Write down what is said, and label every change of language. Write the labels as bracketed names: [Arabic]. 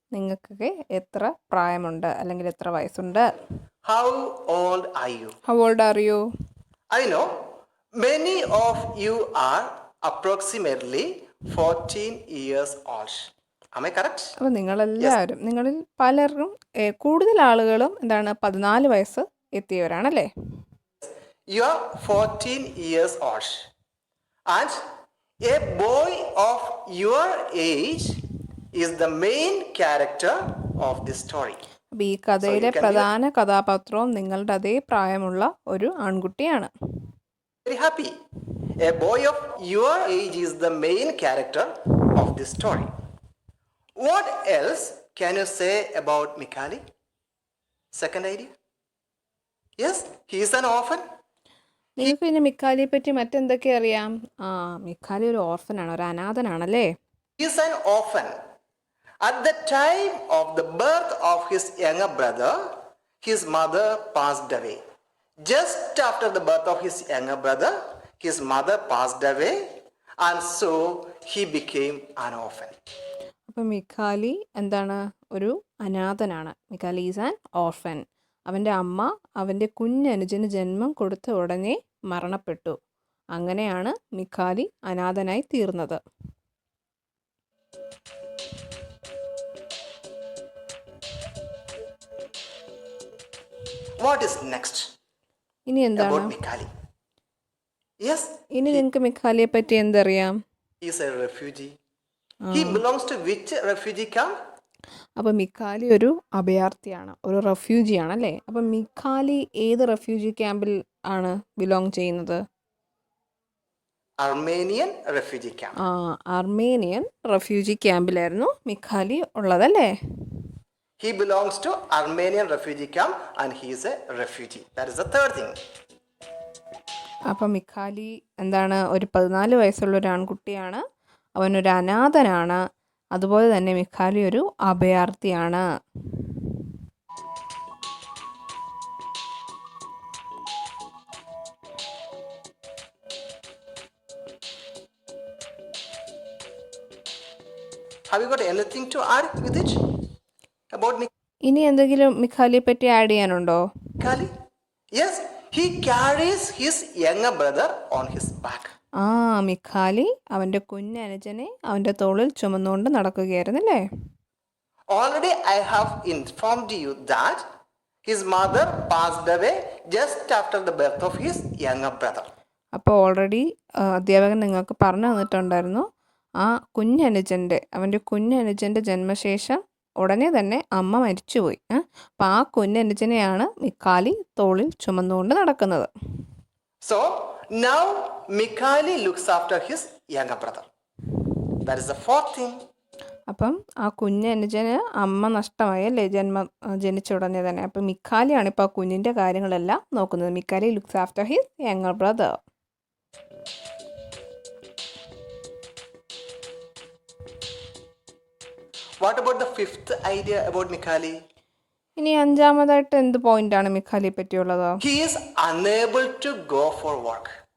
[Malayalam] നിങ്ങൾക്കൊക്കെ എത്ര പ്രായമുണ്ട് അല്ലെങ്കിൽ എത്ര വയസ്സുണ്ട്? [English] How old are you? How old are you? I know many of you are approximately 14 years old. Am I correct? [Malayalam] അപ്പോൾ നിങ്ങളെല്ലാവരും, നിങ്ങളിൽ പലരും, കൂടുതൽ ആളുകളും 14 വയസ്സ് എത്തിയവരാണല്ലേ? [English] You are 14 years old. And a boy of your age is the main character of this story. [Malayalam] അപ്പോൾ ഈ കഥയിലെ പ്രധാന കഥാപാത്രവും നിങ്ങളുടെ അതേ പ്രായമുള്ള ഒരു ആൺകുട്ടിയാണ്. [English] Very happy. A boy of your age is the main character of this story. What else can you say about Mikali? Second idea? Yes, he is an orphan. [Malayalam] നിങ്ങൾക്ക് പിന്നെ മിക്കാലിയെ പറ്റി മറ്റെന്തൊക്കെ അറിയാം? ആ, മിക്കാലി ഒരു ഓർഫനാണ്, ഒരു അനാഥനാണല്ലേ? [English] He is an orphan. At the time of the birth of his younger brother, his mother passed away. Just after the birth of his younger brother, his mother passed away, and so he became an orphan. [Malayalam] അപ്പം മിക്കാലി എന്താണ്? ഒരു അനാഥനാണ്. [English] Mikhali is an orphan. [Malayalam] അവൻ്റെ അമ്മ അവൻ്റെ കുഞ്ഞനുജന് ജന്മം കൊടുത്ത ഉടനെ മരണപ്പെട്ടു. അങ്ങനെയാണ് മിക്കാലി അനാഥനായി തീർന്നത്. [English] What is next [Malayalam] ഇനി എന്താണ്? [English] about Mikhali? Yes, [Malayalam] ഇനി നിങ്ങൾക്ക് മിക്കാലിയെ പറ്റി എന്തറിയാം? [English] he is a refugee. He belongs to which refugee camp? [Malayalam] അപ്പോൾ മിക്കാലി ഒരു അഭയാർത്ഥിയാണ്, ഒരു റെഫ്യൂജിയാണ് അല്ലേ? അപ്പം മിക്കാലി ഏത് റെഫ്യൂജി ക്യാമ്പിൽ ആണ് ബിലോങ് ചെയ്യുന്നത്? [English] Armenian refugee camp. [Malayalam] Armenian refugee ക്യാമ്പിലായിരുന്നു മിക്കാലി ഉള്ളതല്ലേ? [English] He belongs to Armenian refugee camp and he is a refugee. That is the third thing. [Malayalam] അപ്പം മിക്കാലി എന്താണ്? ഒരു 14 വയസ്സുള്ള ഒരു ആൺകുട്ടിയാണ്. അവനൊരു അനാഥനാണ്. അതുപോലെ തന്നെ മിക്കാലി ഒരു അഭയാർത്ഥിയാണ്. [English] Have you got anything to add with it about [Malayalam] ഇനി എന്തെങ്കിലും മിക്കാലിയെ പറ്റി add ചെയ്യാനുണ്ടോ? [English] Mikhali? Yes, he carries his younger brother on his back. [Malayalam] മിക്കാലി അവൻ്റെ കുഞ്ഞനുജനെ അവൻ്റെ തോളിൽ ചുമന്നുകൊണ്ട് നടക്കുകയായിരുന്നല്ലേ? [English] Already I have informed you that his mother passed away just after the birth of his younger brother. [Malayalam] അപ്പോൾ already അധ്യാപകൻ നിങ്ങൾക്ക് പറഞ്ഞു തന്നിട്ടുണ്ടായിരുന്നു, ആ അവൻ്റെ കുഞ്ഞനുജൻ്റെ ജന്മശേഷം ഉടനെ തന്നെ അമ്മ മരിച്ചുപോയി. അപ്പം ആ കുഞ്ഞനുജനെയാണ് മിക്കാലി തോളിൽ ചുമന്നുകൊണ്ട് നടക്കുന്നത്. [English] So now Mikhali looks after his younger brother. That is the fourth thing. [Malayalam] അപ്പം ആ കുഞ്ഞനുജന് അമ്മ നഷ്ടമായി അല്ലേ, ജനിച്ച ഉടനെ തന്നെ. അപ്പം മിക്കാലിയാണ് ഇപ്പോൾ ആ കുഞ്ഞിൻ്റെ കാര്യങ്ങളെല്ലാം നോക്കുന്നത്. മിക്കാലി [English] Looks after his younger brother. What about the fifth idea about Mikhali? [Malayalam] ഇനി അഞ്ചാമതായിട്ട് എന്ത് പോയിന്റാണ് മിക്കാലിയെ പറ്റിയുള്ളത്? [English] He is unable to go for work.